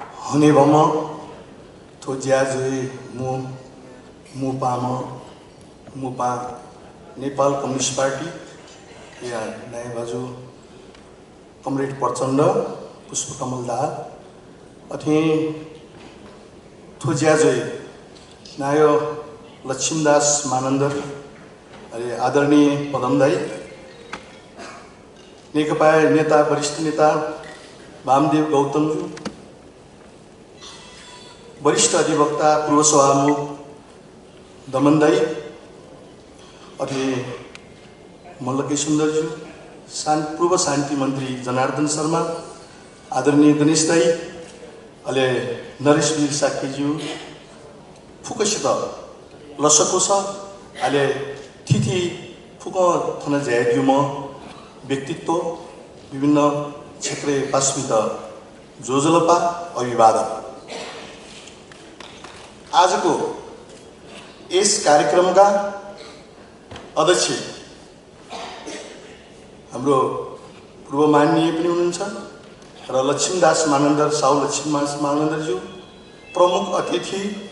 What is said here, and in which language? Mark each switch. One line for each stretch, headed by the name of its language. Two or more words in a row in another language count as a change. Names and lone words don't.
Newari: हुने भम थो ज्याजोई मुपा नेपाल कम्युनिस्ट पार्टी या नयाँ बाजु कमरेड प्रचण्ड पुष्पकमल दाहाल अथि थो ज्याजोई नायो लक्ष्मीदास मानन्दर अरे आदरणीय पदमदाई नेकपा नेता वरिष्ठ नेता वामदेव गौतमज्यू वरिष्ठ अधिवक्ता पूर्व सभामुख दमनदाई अथि मल्लके सुन्दरज्यू पूर्व शान्ति मन्त्री जनार्दन शर्मा आदरणीय गणेश दाई अले नरेशवीर साक्यज्यू फुकसित लसको छ अले थिथि फुक थन ज्यादियो म व्यक्तित्व विभिन्न क्षेत्रीय पास्मित जोजलपा अभिवादन
Nepali: आजको यस कार्यक्रमका अध्यक्ष हाम्रो पूर्व माननीय पनि हुनुहुन्छ र लक्ष्मीदास मानन्दर साउ लक्ष्मीदास मानन्दरज्यू प्रमुख अतिथि